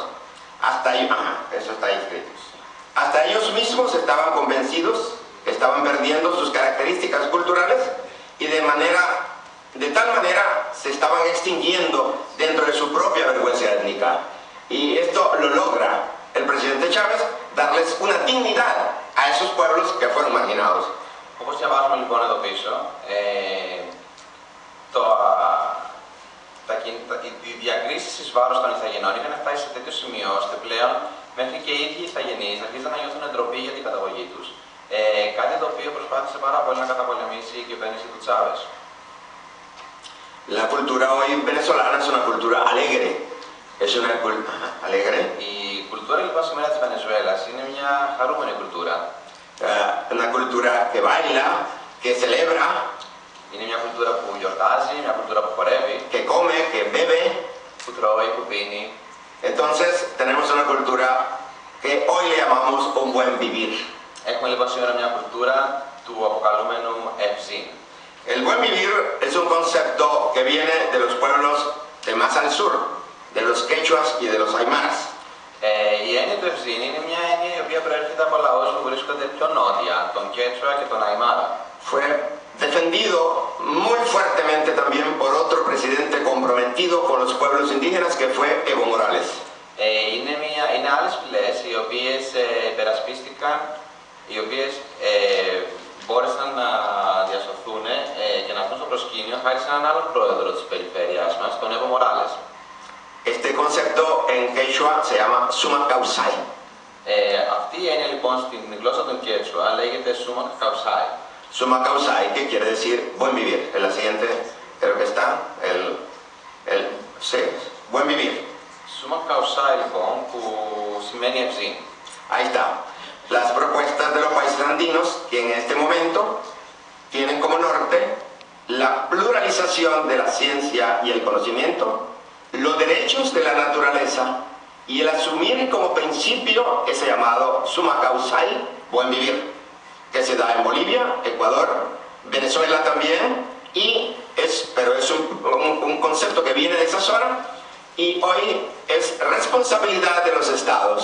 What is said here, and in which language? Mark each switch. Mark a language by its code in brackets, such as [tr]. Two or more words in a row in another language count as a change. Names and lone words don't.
[es] Hasta ahí, eso está ahí escrito. Hasta ellos mismos estaban convencidos que estaban perdiendo sus características culturales y de tal manera se estaban extinguiendo dentro de su propia vergüenza étnica. Y esto lo logra el presidente Chávez, darles una dignidad a esos pueblos que fueron marginados. [el] Όπως διαβάζουμε λοιπόν εδώ πίσω, οι διακρίσεις εις βάρος των Ιθαγενών είχαν φτάσει σε τέτοιο σημείο, ώστε πλέον μέχρι και οι ίδιοι Ιθαγενείς αρχίζαν να νιώθουν ντροπή για την καταγωγή τους. Κάτι το οποίο προσπάθησε πάρα πολύ να καταπολεμήσει η κυβέρνηση του Τσάβες. [es] La cultura hoy venezolana es una cultura alegre. Es una alegre. [el] Η κουλτούρα λοιπόν σήμερα της Βενεζουέλας είναι μια χαρούμενη κουλτούρα. [es] Una cultura que baila, que celebra. [el] Είναι μια κουλτούρα που γιορτάζει, μια κουλτούρα που χορεύει. [es] Que come, que bebe. [el] Που τρώει, που πίνει. [es] Entonces tenemos una cultura que hoy le llamamos un buen vivir. [el] Έχουμε λοιπόν σήμερα μια κουλτούρα του αποκαλούμενου ευζήν. [es] El buen vivir es un concepto que viene de los pueblos de más al sur, de los quechuas y de los aymaras. [el] Η έννοια του ευζήν είναι μια έννοια η οποία προέρχεται από λαούς που βρίσκονται πιο νότια, τον Quechua και τον Aymara. [es] Fue defendido muy fuertemente también por otro presidente comprometido con los pueblos indígenas que fue Evo Morales. [el] Είναι άλλες φυλές οι οποίες υπερασπίστηκαν, οι οποίες μπόρεσαν να διασωθούν και να βγουν στο προσκήνιο χάρη σε έναν άλλο πρόεδρο της περιφέρειάς μας, τον Evo Morales. [es] Este concepto en quechua se llama [qu] suma causai. [el] Αυτή η έννοια λοιπόν στην γλώσσα των Quechua λέγεται [qu] suma causai. Suma causai, [es] que quiere decir buen vivir. En la siguiente creo que está sí, buen vivir. [qu] Suma causai [el] λοιπόν που σημαίνει ευζήν. [es] Ahí está. Las propuestas de los países andinos que en este momento tienen como norte la pluralización de la ciencia y el conocimiento, los derechos de la naturaleza y el asumir como principio ese llamado [qu] suma causal, [es] buen vivir, que se da en Bolivia, Ecuador, Venezuela también, pero es un concepto que viene de esa zona y hoy es responsabilidad de los estados.